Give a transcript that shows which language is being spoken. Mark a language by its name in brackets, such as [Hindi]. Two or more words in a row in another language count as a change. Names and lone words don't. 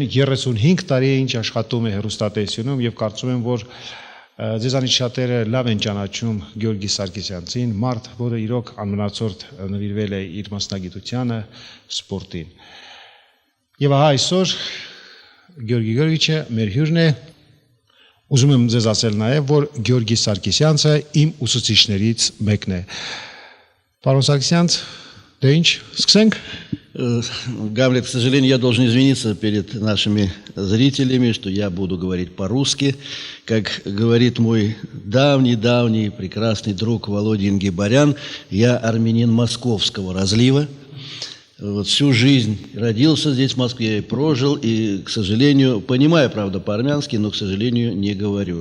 [Armenian] 35 տարի է ինչ աշխատում է հեռուստատեսությունում եւ կարծում եմ, որ ձեզանից շատերը լավ են ճանաչում Գյորգի Սարգսյանցին, մարդ, որը իրոք անմնացորդ նվիրվել է իր մասնագիտությանը, սպորտին։ Եվ ահա այսօր Գյորգի Գյորգիչը մեր հյուրն է։ Ուզում եմ ձեզ ասել նաև, որ Գյորգի Սարգսյանցը իմ ուսուցիչներից մեկն է։ Պարոն Սարգսյանց, դե ինչ, սկսենք։ [Russian] Гамлет, к сожалению, я должен извиниться перед нашими зрителями, что я буду говорить по-русски. Как говорит мой давний прекрасный друг Володя Ингибарян, я армянин московского разлива. Вот всю жизнь родился здесь, в Москве, и прожил, и, к сожалению, понимаю, правда, по-армянски, но, к сожалению, не говорю.